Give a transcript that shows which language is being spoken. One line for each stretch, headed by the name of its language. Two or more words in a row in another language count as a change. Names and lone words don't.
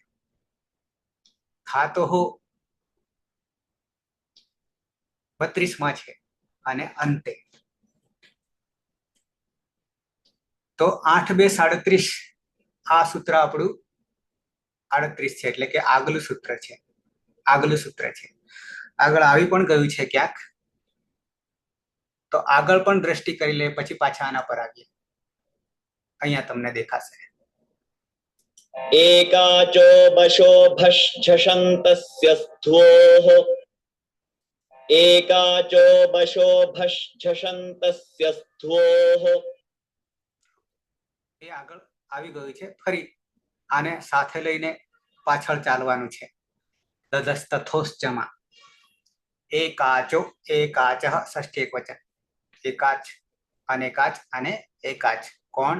Gujarati: ધાતોઃ 32 માં છે અને અંતે તો 8 2 37 આ સૂત્ર આપણું 38 છે, એટલે કે આગલું સૂત્ર છે. આગળ આવી પણ ગયું છે ક્યાંક, તો આગળ પણ દ્રષ્ટિ કરી લે, પછી પાછા આના પર આવીએ. અહીંયા તમને દેખાશે.
Sanskrit: एकाचो बशो भषन्तस्य स्थोः एकाचो बशो भषन्तस्य स्थोः.
Gujarati: એ આગળ આવી ગયું છે. ફરી આને સાથે લઈને પાછળ ચાલવાનું છે. દદસ્તથોશ્ચમાં એકાચો એકાચઃ ષષ્ઠી એકવચન. એકાચ અનેકાચ અને એકાચ કોણ?